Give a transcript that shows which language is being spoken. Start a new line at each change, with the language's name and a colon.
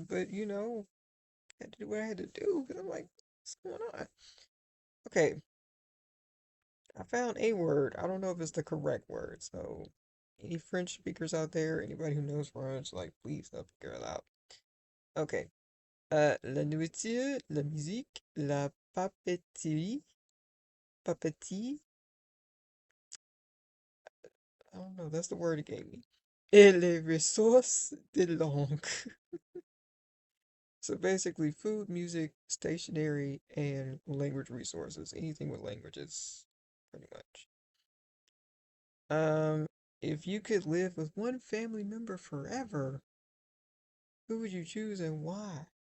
English: But I had to do what I had to do because I'm like, what's going on? Okay, I found a word. I don't know if it's the correct word. So, any French speakers out there, anybody who knows French, like, please help figure it out. Okay.
French: La nourriture, la musique, la papeterie, papeterie.
English: I don't know. That's the word it gave me.
French: Et les ressources de langue.
English: So basically, food, music, stationery, and language resources. Anything with languages, pretty much. Um, if you could live with one family member forever, who would you choose and why?